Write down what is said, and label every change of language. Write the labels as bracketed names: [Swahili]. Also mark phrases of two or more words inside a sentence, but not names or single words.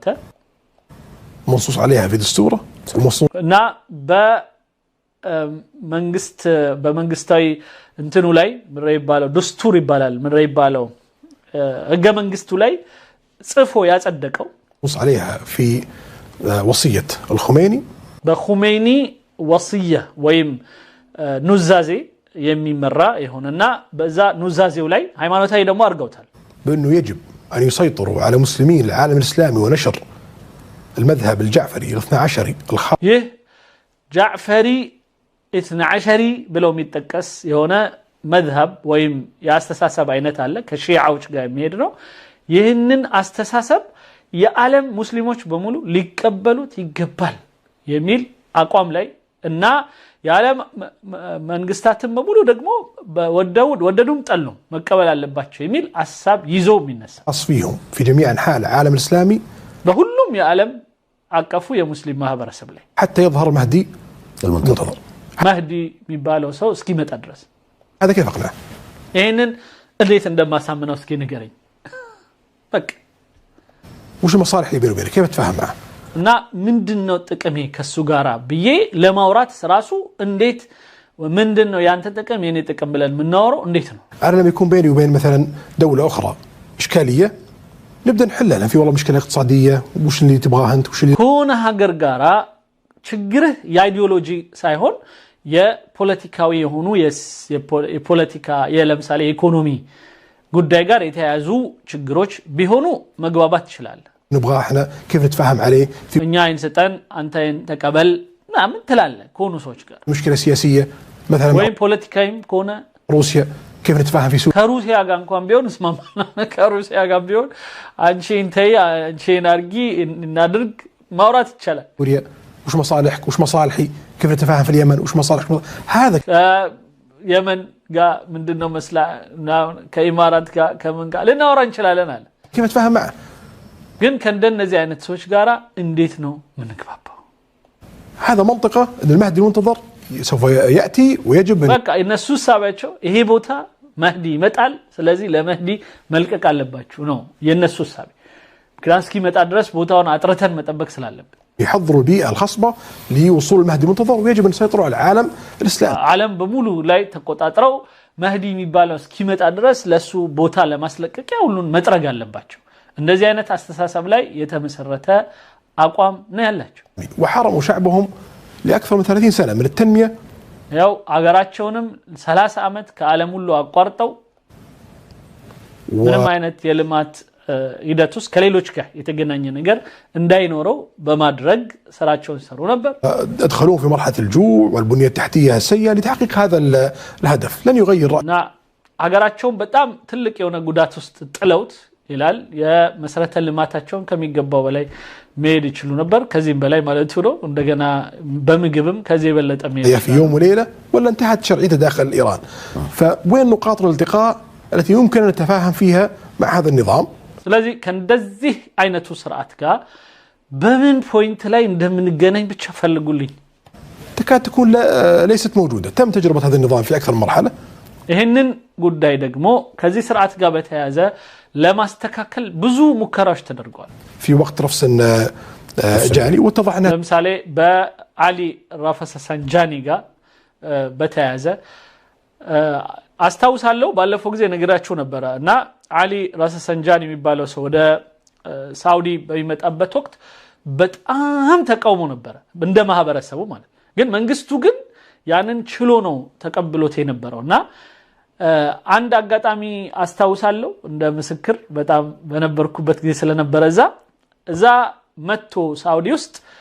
[Arabic] منصوص عليها في دستوره [Amharic] እና በመንግስታዊ እንትኑ ላይ ምን ይባላል دستور ይባላል ምን ይባላል ህገ መንግስቱ ላይ ጽፎ ያጸደቀው [Arabic] منصوص عليها في وصية الخميني [Amharic] በኹሜኒ ወصية ወይም ኑዛዜ የሚመራ ይሆንና በዛ ኑዛዜው ላይ ሃይማኖታዊ ደግሞ አርገውታል [Arabic] بأنه يجب أن يسيطروا على مسلمين العالم الإسلامي ونشر المذهب الجعفري الاثنى عشري [Amharic] ይህ [Arabic] جعفري اثنى عشري [Amharic] ብለው የሚጠቀስ የሆነ መዝሀብ ወይም የአስተሳሰብ አይነት አለ ከሺዓዎች ጋር የሚሄድ ነው። ይህንን አስተሳሰብ የዓለም ሙስሊሞች በሙሉ ሊቀበሉት ይገባል የሚል አቋም ላይ እና የዓለም መንግስታትም በሙሉ ደግሞ ወደዱም ጠሉም መቀበል አለባቸው የሚል ሐሳብ ይዞ የሚነሳ [Arabic] أصفيهم في جميع أنحاء العالم الإسلامي [Amharic] በሁሉም የዓለም አቀፉ የሙስሊም ማህበረሰብ ላይ [Arabic] حتى يظهر مهدي المنتظر [Amharic] መህዲ የሚባለው ሰው እስኪመጣ ድረስ [Arabic] هذا كيف أقنعه؟ [Amharic] ይሄንን እንዴት እንደማሳምነው እስኪ ንገረኝ በቃ [Arabic] وش المصالح اللي بينه وبينه؟ كيف أتفاهم معه؟ [Amharic] እና ምንድነው ጥቅሜ ከሱ ጋራ ብዬ ለማውራት ራሱ እንዴት ምንድነው ያንተ ጥቅም የኔ ጥቅም ብለን ምናወራው እንዴት ነው [Arabic] أنا لما يكون بيني وبين مثلا دولة أخرى إشكالية نبدأ نحلها في والله مشكلة اقتصادية وش اللي تبغاه أنت وش اللي [Amharic] ከሆነ ሀገር ጋራ ችግርህ የአይዲዮሎጂ ሳይሆን የፖለቲካዊ የሆኑ የፖለቲካ ለምሳሌ ኢኮኖሚ ጉዳይ ጋር የተያያዙ ችግሮች ቢሆኑ መግባባት ይችላል [Arabic] نبغى احنا كيف نتفاهم عليه في [Amharic] እኛ አይንሰጠን አንተ ተቀበል ምናምን ትላለህ ከሆኑ ሰዎች ጋር [Arabic] مشكلة سياسية مثلا [Amharic] ወይም ፖለቲካዊም ከሆነ [Arabic] روسيا كيف نتفاهم في سوريا [Amharic] ከሩሲያ ጋር እንኳን ቢሆን እስማማና ከሩሲያ ጋር ቢሆን አንቺን አርጊ እናድርግ ማውራት ይቻላል [Arabic] وش مصالحك وش مصالحي كيف نتفاهم في اليمن وش مصالحك هذا [Amharic] የመን ጋር ምንድነው መስላ ከኢማራት ጋር ከምን ጋር ልናወራ እንችላለን አለ [Arabic] كيف نتفاهم معه [Amharic] ግን ከእንደነዚህ አይነት ሰዎች ጋር እንዴት ነው ምንግባባው [Arabic] هذا منطقة ان المهدي المنتظر سوف يأتي ويجب [Amharic] በቃ እነሱ ሳባቸው ይሄ ቦታ መህዲ ይመጣል ስለዚህ ለመህዲ መልቀቅ አለባችሁ ነው የነሱ ሳቢ ምክንያቱም እስኪመጣ ድረስ ቦታውን አጥረተን መጠበቅ ስላለብን [Arabic] يحضروا البيئة الخصبة لوصول المهدي المنتظر ويجب أن يسيطروا على العالم الإسلامي [Amharic] ዓለም በሙሉ ላይ ተቆጣጥረው መህዲ የሚባለው እስኪመጣ ድረስ ለሱ ቦታ ለማስለቀቅ ሁሉን መጥረግ አለባቸው እንደዚህ አይነት አስተሳሰብ ላይ የተመሰረተ አቋም ነው ያላቸው [Arabic] وحرموا شعبهم لأكثر من 30 سنة من التنمية [Amharic] ያው አገራቸውንም 30 ዓመት ከዓለም ሁሉ አቋርጠው ምንም አይነት የልማት ሂደት ውስጥ ከሌሎች ጋር የተገናኘ ነገር እንዳይኖረው በማድረግ ስራቸውን ሰሩ ነበር [Arabic] ادخلوهم في مرحلة الجوع والبنية التحتية السيئة لتحقيق هذا الهدف لن يغير [Amharic] እና አገራቸውን በጣም ትልቅ የሆነ ጉዳት ውስጥ ጥለውት ይላል የመሰረተ ልማታቸውን ከሚገባው በላይ መሄድ ይችሉ ነበር ከዚህም በላይ ማለት ነው እንደገና በምግብም ከዚህ የበለጠ መሄድ [Arabic] في يوم وليلة ولا انتهت شرعيته داخل إيران فوين نقاط الالتقاء التي يمكن أن نتفاهم فيها مع هذا النظام [Amharic] ስለዚህ ከእንደዚህ አይነቱ ስርዓት ጋር በምን ፖይንት ላይ እንደምንገናኝ ብቻ ፈልጉልኝ [Arabic] تكاد تكون ليست موجودة تم تجربة هذا النظام في أكثر من مرحلة [Amharic] ይሄንን ጉዳይ ደግሞ ከዚህ ስርዓት ጋር በተያያዘ ለማስተካከል ብዙ ሙከራዎች ተደርገዋል [Arabic] في وقت رفسنجاني واتضح أنها [Amharic] ለምሳሌ በአሊ ራፈሰንጃኒ ጋር በተያያዘ አስታውሳለሁ ባለፈው ጊዜ ነግራችሁ ነበር እና አሊ ራፈሰንጃኒ የሚባለው ሰው ወደ ሳውዲ በሚመጣበት ወቅት በጣም ተቃውሞ ነበር እንደ ማህበረሰቡ ማለት ግን መንግስቱ ግን ያንን ችሎ ነው ተቀብሎት የነበረውና አንድ አጋጣሚ አስታውሳለሁ እንደ ምስክር በጣም በነበርኩበት ጊዜ ስለነበረ እዛ መጥቶ ሳውዲ ውስጥ